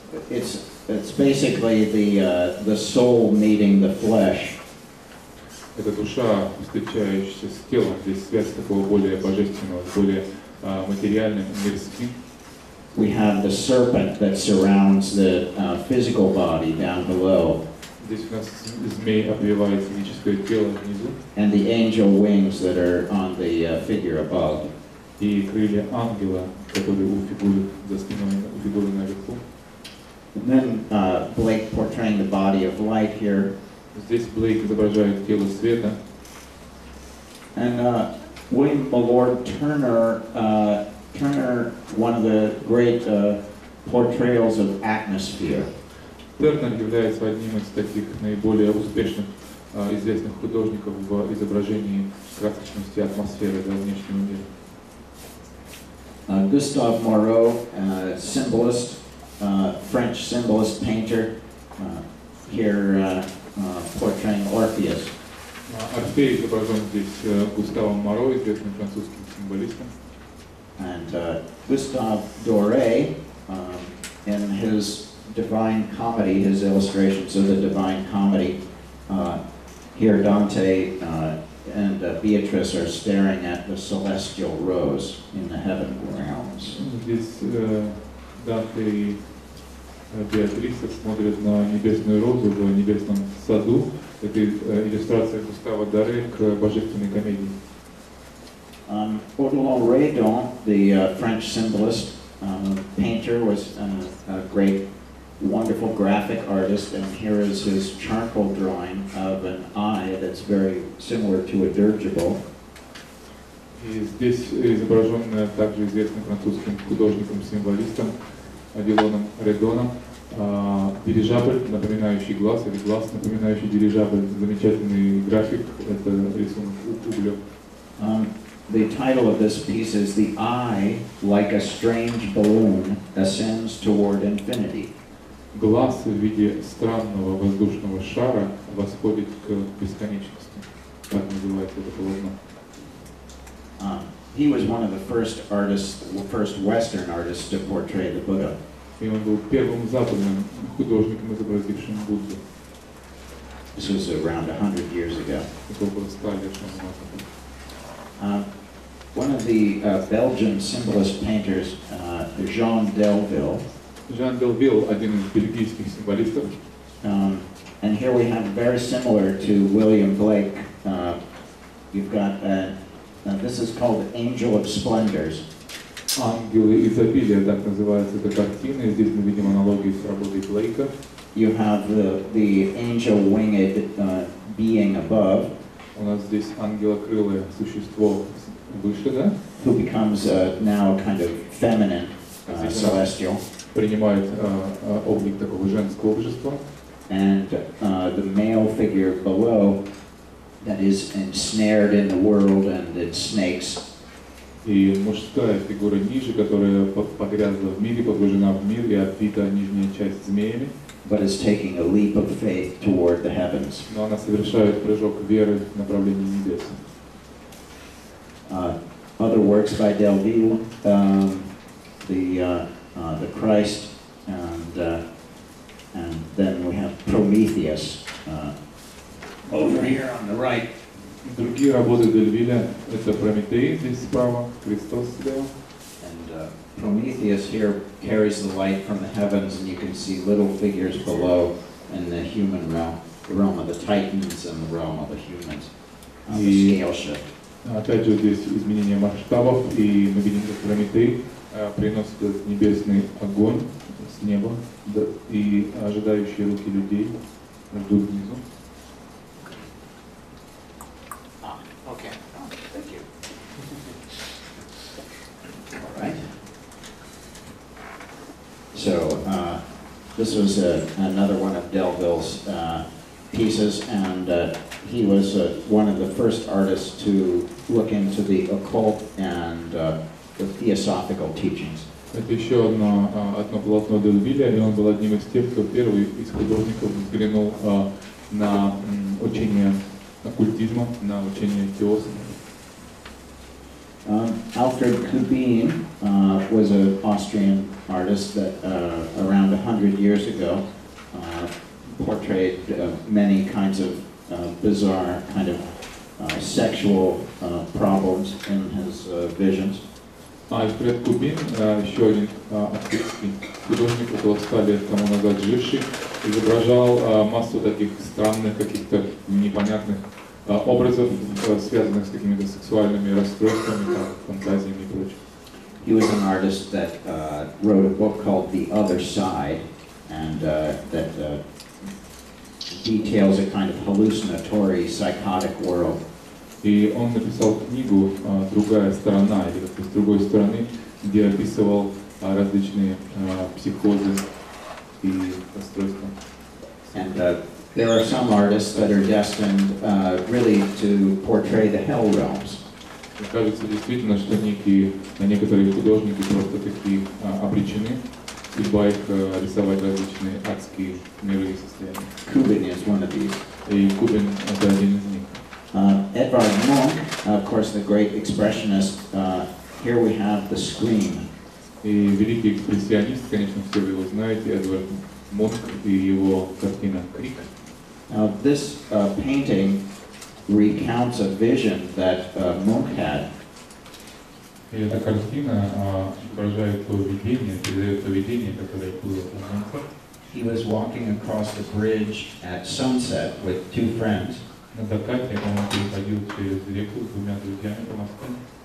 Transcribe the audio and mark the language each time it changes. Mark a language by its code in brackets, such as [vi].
[en] It's basically the soul meeting the flesh. [ru] Это душа, встречающаяся с телом, здесь связь такого более божественного, более материальным, мирским. [en] We have the serpent that surrounds the physical body down below. [ru] Здесь у нас змей обвивает физическое тело внизу. [en] And the angel wings that are on the figure above. [ru] И крылья ангела, которые у фигуры за спиной, у фигуры наверху. [en] And then Blake portraying the body of light here. [ru] Здесь Блейк изображает тело света. [en] And William Millard Turner Turner, one of the great portrayals of atmosphere. [ru] Тернер является одним из таких наиболее успешных известных художников в изображении красочности атмосферы внешнего мира. [en] Gustave Moreau, symbolist, French symbolist painter, here portraying Orpheus. [ru] Орфей изображен здесь Густавом Моро, известным французским символистом. [en] And Gustave Doré, in his Divine Comedy, his illustrations of the Divine Comedy, here Dante and Beatrice are staring at the celestial rose in the heaven realms. [ru] Здесь Данте и Беатриса смотрят на небесную розу в небесном саду. Это иллюстрация Густава Доре к божественной комедии. [en] Odilon Redon, the French symbolist, painter, was a great, wonderful graphic artist, and here is his charcoal drawing of an eye that's very similar to a dirigible. [ru] И здесь изображен также известным французским художником-символистом Одилоном Редоном дирижабль, напоминающий глаз, или глаз, напоминающий дирижабль. Замечательный график, это рисунок углем. [en] The title of this piece is "The Eye, like a strange balloon, ascends toward infinity." [ru] Глаз в виде странного воздушного шара восходит к бесконечности. Так называется это полотно. [en] He was one of the first artists, first Western artists to portray the Buddha. [ru] И он был первым западным художником, изобразившим Будду. [en] This was around 100 years ago. [ru] Это около 100 лет назад. [en] One of the Belgian symbolist painters, Jean Delville. [ru] Jean Delville, один из бельгийских символистов. [en] And here we have very similar to William Blake. You've got this is called Angel of Splendors. [ru] Ангелы изобилия, так называется эта картина. Здесь мы видим аналогии с работой Блейка. [en] You have the angel winged being above. [ru] У нас здесь ангелокрылое существо выше, да? [en] Who becomes now kind of feminine, celestial. [ru] Принимает облик такого женского божества. [en] And the male figure below that is ensnared in the world and its snakes. [ru] И мужская фигура ниже, которая погрязла в мире, погружена в мир и обвита нижняя часть змеями. [en] But is taking a leap of faith toward the heavens. [ru] Но она совершает прыжок веры в направлении небес. [en] Other works by Delville, the Christ, and then we have Prometheus over here on the right. [ru] Другие работы Дельвиля — это Прометей здесь справа, Христос слева. [en] And Prometheus here carries the light from the heavens, and you can see little figures below in the human realm, the realm of the Titans and the realm of the humans. The scale shift. [ru] Опять же здесь изменение масштабов, и мы видим, как Прометей приносит этот небесный огонь с неба, и ожидающие руки людей ждут внизу. [en] Okay. Thank you. All right. So this was another one of Delville's pieces, and he was one of the first artists to look into the occult and the theosophical teachings. [ru] Это еще одно полотно Дельвиля, и он был одним из тех, кто первый из художников взглянул на учение оккультизма, на учение теософов. [en] Alfred Kubin was an Austrian artist that around 100 years ago portrayed many kinds of bizarre kind of sexual problems in his visions. [ru] Альфред Кубин, еще один австрийский художник, около 100 лет тому назад живший, изображал массу таких странных, каких-то непонятных образов, связанных с какими-то сексуальными расстройствами, фантазиями и прочим. [en] He was an artist that wrote a book called The Other Side, and that details a kind of hallucinatory, psychotic world. [ru] И он написал книгу «Другая сторона», или как-то с другой стороны, где описывал различные психозы и расстройства. [en] And there are some artists that are destined really to portray the hell realms. [ru] Мне кажется действительно, что некоторые художники просто такие обречены, судьба их рисовать различные адские миры и состояния. [en] Kubin is one of these. [ru] И Кубин это один из них. [en] Edvard Munch, of course, the great expressionist. Here we have the Scream. [ru] И великий экспрессионист, конечно, все вы его знаете, Эдвард Мунк и его картина «Крик». [en] Now, this painting recounts a vision that Munch had. [ru] И эта картина отражает то видение, передает то видение, которое было у Мунка. [en] He was walking across the bridge at sunset with two friends. [ru] На закате он переходил через реку с двумя друзьями по мосту.